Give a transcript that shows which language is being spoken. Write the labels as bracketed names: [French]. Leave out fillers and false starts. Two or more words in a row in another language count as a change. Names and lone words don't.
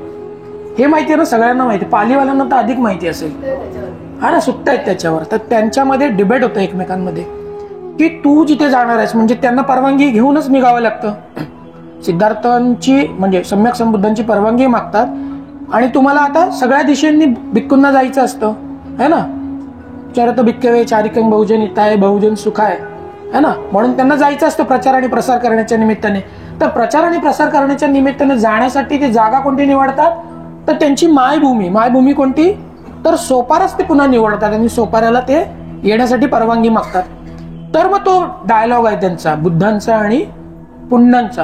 [Marathi] हे माहिती आहे ना, सगळ्यांना माहिती. पालीवाल्यांना तर अधिक माहिती असेल, हा ना, सुट्ट्या आहेत त्याच्यावर. तर त्यांच्यामध्ये डिबेट होतं एकमेकांमध्ये की तू जिथे जाणार आहेस, म्हणजे त्यांना परवानगी घेऊनच निघावं लागतं. सिद्धार्थांची म्हणजे सम्यक संबुद्धांची परवानगी मागतात आणि तुम्हाला आता सगळ्या दिशेंनी भिक्खूंना जायचं असतं, [Hindi] है ना. [Pali] चरत भिक्खवे चारिकं बहुजन हिताय बहुजन सुखाय, [Hindi] है ना. [Marathi] म्हणून त्यांना जायचं असतं प्रचार आणि प्रसार करण्याच्या निमित्ताने. तर प्रचार आणि प्रसार करण्याच्या निमित्ताने जाण्यासाठी ते जागा कोणती निवडतात? तर त्यांची मायभूमी कोणती? तर सोपाराच ते पुन्हा निवडतात आणि सोपाऱ्याला ते येण्यासाठी परवानगी मागतात. तर मग तो डायलॉग आहे त्यांचा, बुद्धांचा आणि पुन्नांचा.